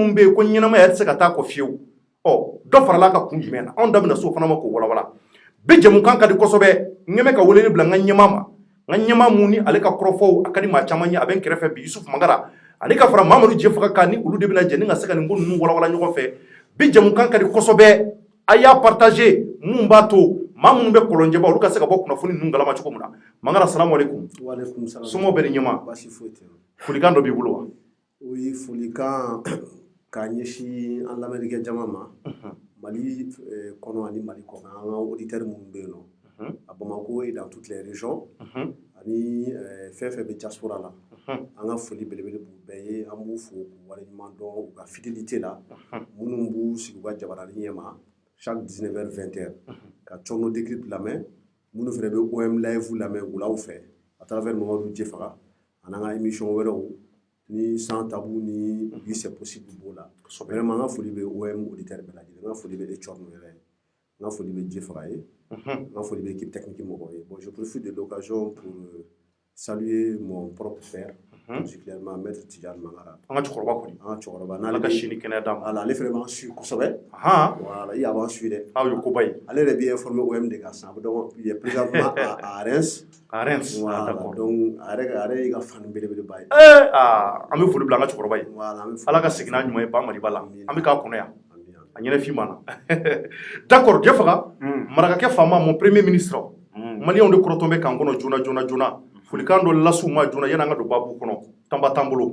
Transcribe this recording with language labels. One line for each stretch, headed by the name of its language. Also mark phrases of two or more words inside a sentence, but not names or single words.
Bambara: bɛ yen ko ɲɛnamaya tɛ se ka taa kɔ fiyewu dɔ farala ka kun jumɛn na anw da bɛna se o fana ma k'o walawala bi jɛmukan ka di kosɛbɛ n ɲɛ bɛ ka weleli bila n ka ɲɛmaa ma n ka ɲɛmaa mun ni ale ka kɔrɔfɔw a ka di maa caman ye a bɛ n kɛrɛfɛ bi Yusuf Mangara ani ka fara Mamadu Jɛfaga kan ni olu de bɛna jɛ ni ka se ka nin ko ninnu walawala ɲɔgɔn fɛ bi jɛmukan ka di kosɛbɛ a y'a partager mun b'a to maa minnu bɛ kɔlɔnjɛba olu ka se ka bɔ kunnafoni ninnu galama cogo min na Mangara
Arabic: السلام عليكم
Bambara: somɔgɔw bɛ ni ɲɛmaa folikan dɔ b'i bolo wa oui folikan k'a ɲɛsin an lamɛnnikɛ jama ma Mali kɔnɔ ani Mali kɔ kan an ka auditeurs minnu bɛ yen nɔ
French: à Bamako et dans toutes les régions
Bambara: ani fɛn fɛn bɛ diaspora la an ka foli belebele b'u bɛɛ ye an b'u fo k'u waleɲuman dɔn u ka fidélité la minnu b'u sigi u ka jabarani ɲɛma chaque 19h 20h ka Cɔrɔnɔ Décrypte lamɛn minnu fana bɛ OM Live lamɛn wulaw fɛ
French: à travers
Bambara: Mamadu Jɛfaga ani an ka émission wɛrɛw ni
French: sans tabou
Bambara: ni
French: oui c'est possible
Bambara: b'o la vraiment an ka foli bɛ OM auditeur bɛɛ lajɛlen an ka foli bɛ Cɔrɔnɔ yɛrɛ an ka foli bɛ Jɛfaga ye an ka foli bɛ
French: équipe technique
Bambara: mɔgɔw ye
French: bon je profite de l'occasion pour saluer mon propre père particulièrement maître Tidjane Mangara
Bambara: an ka cɛkɔrɔba kɔni an ka cɛkɔrɔba n'ale ka sini kɛnɛya d'a ma voilà ale fana b'an suit kosɛbɛ
French: voilà il
Bambara: b'an suit dɛ aw ye koba ye ale yɛrɛ bɛ informer OM de kan sisan a bɛ dɔn
French: il est présentement à Reims voilà donc
Bambara: a yɛrɛ y'i ka fan belebeleba ye an bɛ foli bila an ka cɛkɔrɔba ye ala ka segin n'a ɲuman ye ba Maliba la an bɛ k'a kɔnɔ yan a ɲɛnafin ma na d'accord Jɛfaga marakakɛ faama
French: mon premier ministre
Bambara: maliyɛnw de kɔrɔtɔn bɛ k'an kɔnɔ joona folikan dɔ lasiw ma joona yanni an ka don baabu kɔnɔ tanba t'an bolo